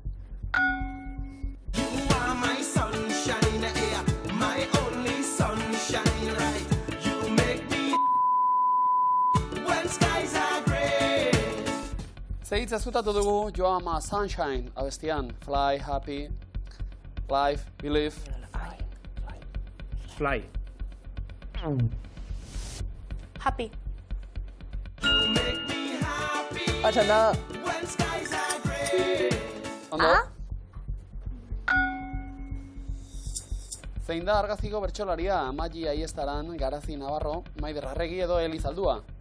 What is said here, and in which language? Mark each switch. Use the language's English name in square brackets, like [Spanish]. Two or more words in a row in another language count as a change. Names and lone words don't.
[Basque] Zehitz ezkutatu dugu Joama Sunshine abestian. [English] Fly, happy, life, believe. Fly. Happy. [Basque] Oso ondo. Ondo? Zein da argazkiko bertsolaria? Magi Aiestaran, Garazi Navarro, Maider Arregi edo Elizaldua?